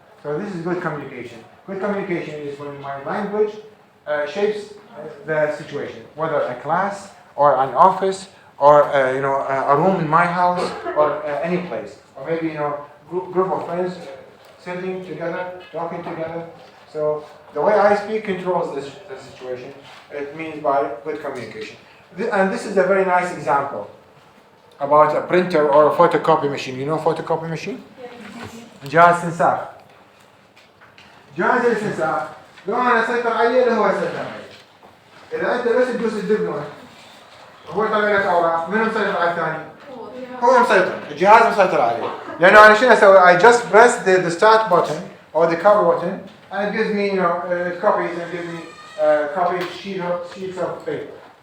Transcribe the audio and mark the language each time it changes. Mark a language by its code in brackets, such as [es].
[en] So this is good communication. Good communication is when my language shapes the situation, whether a class or an office or a room in my house or any place, or maybe group of friends sitting together, talking together. So the way I speak controls the situation. It means by good communication. And this is a very nice example about a printer or a photocopy machine. You know photocopy machine? [ar] جهاز تنساخ. جهاز الاستنساخ لو انا اسيطر عليه اللي هو يسيطر عليه. اذا انت بس تدوس الدبل هو يطلع لك اوراق، منو مسيطر على الثاني؟ هو مسيطر، الجهاز مسيطر عليه. لانه انا شنو اسوي؟ [en] I just press the start button or the cover button and it gives me it copies and gives me copied sheets of paper.